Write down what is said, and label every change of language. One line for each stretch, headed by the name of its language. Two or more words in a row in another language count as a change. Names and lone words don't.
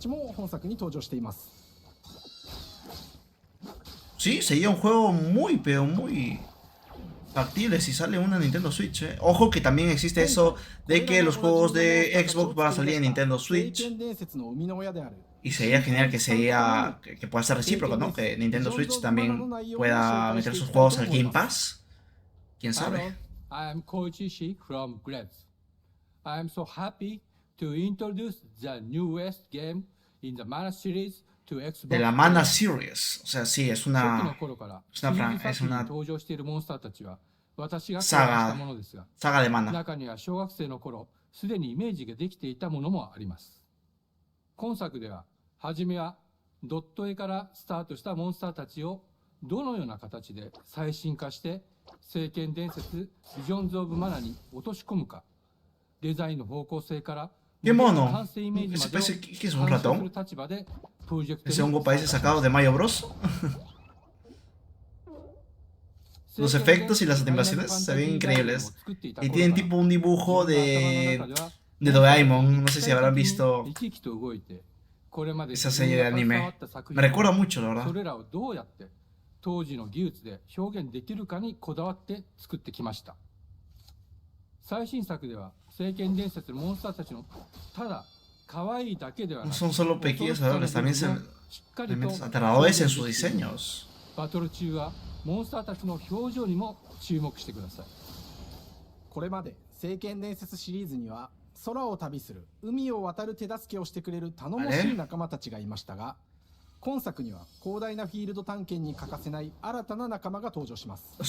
Spanish: Sí, sería un juego muy, pero muy factible si sale una Nintendo Switch, Ojo que también existe eso de que los juegos de Xbox van a salir en Nintendo Switch. Y sería genial que pueda ser recíproco, ¿no? Que Nintendo Switch también pueda meter sus juegos al Game Pass. ¿Quién sabe?
English: I'm Koichi Shi from Grabs. I am so happy to introduce the newest game in the Mana series to Xbox.
Spanish: De la Mana Series. O sea, sí, es una saga de Mana.
Japanese: 中には小学生の頃すでにイメージができていたものもあります。今作では初めはドット絵からスタートしたモンスターたちをどのような形で最新化して聖剣伝説ビジョンズ・オブ・マナに落とし込むか、デザインの方向性から
Spanish: ¿Qué mono?
Japanese: 完成イメージまでを
Spanish: ¿Qué es un ratón?
Japanese: する立場でプロジェクト
Spanish: ¿Ese hongo parece sacado de Mario Bros? Los efectos y las animaciones se ven increíbles. Y tienen tipo un dibujo de Doraemon. No sé si habrán visto esa serie de anime. Me recuerda mucho, la verdad.
Japanese: それらをどうやって当時の技術で表現できるかにこだわって作ってきました。最新作では聖剣伝説のモンスターたちのただ可愛いだけではなく
Spanish: No son solo pequeños adorables, también aterradores en sus diseños.
Japanese: バトル中はモンスターたちの表情にも注目してください。これまで聖剣伝説シリーズには空を旅する海を渡る手助けをしてくれる頼もしい仲間たちがいましたが、今作には広大なフィールド探検に欠かせない新たな仲間が登場します。